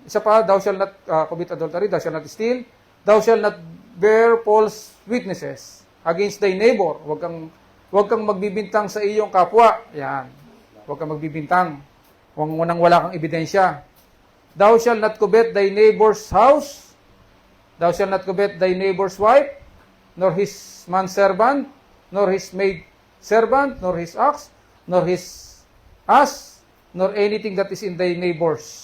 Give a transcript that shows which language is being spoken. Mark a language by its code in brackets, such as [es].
[en] Isa pa, thou shall not commit adultery, thou shall not steal, thou shall not bear false witnesses against thy neighbor. [tl] Huwag kang magbibintang sa iyong kapwa. Yan. Huwag kang magbibintang. Wala kang ebidensya. [en] Thou shall not covet thy neighbor's house. Thou shall not covet thy neighbor's wife, nor his manservant, nor his maid servant, nor his ox, nor his ass, nor anything that is in thy neighbor's.